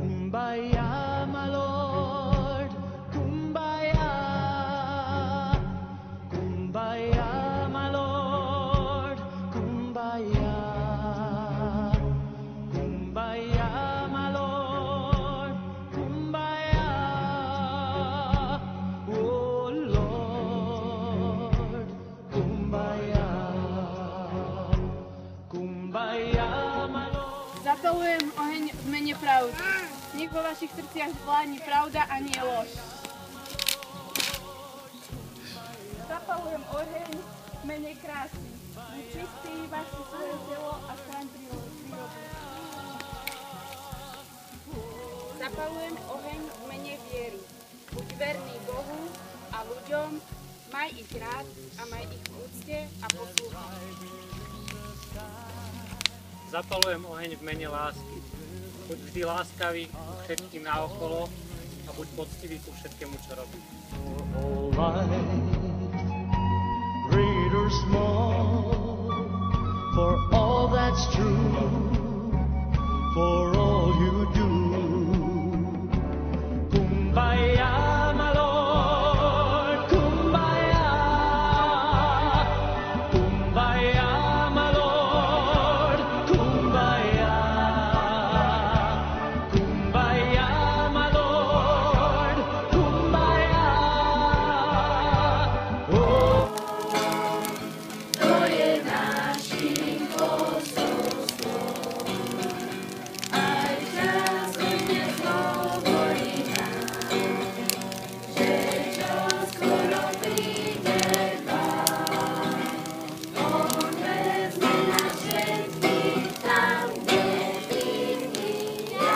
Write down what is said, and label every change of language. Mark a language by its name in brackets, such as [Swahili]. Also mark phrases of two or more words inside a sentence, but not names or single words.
[English] Kumbaya, my Lord, Kumbaya, Kumbaya, my Lord, Kumbaya, Kumbaya, my Lord, Kumbaya, oh Lord, Kumbaya, Kumbaya, my Lord. [Slovak] Zapalujem oheň v mene pravdy. Nech vo vašich srdciach vládne pravda a nie lož. Zapalujem oheň v mene krásy. Buď čistý, vaši svoje telo a chráň prírodu. Zapalujem oheň v mene viery. Buď verný Bohu a ľuďom, maj ich rád a maj ich v úcte a poslúchaj. Zapalujem oheň v mene lásky. Buď vždy láskavý ku všetkým naokolo a buď poctivý ku všetkému, čo robíš. [English] All life, great or small, for all that's true, for all you do. Kumbaya, my Lord, Kumbaya, Kumbaya, my Lord, Kumbaya, Kumbaya, my Lord, Kumbaya. Oh. [Slovak] To je našim posolstvom, aj čas dnes hovorí nám, že čoskoro príde Pán. On vezme nás všetkých tam, kde iný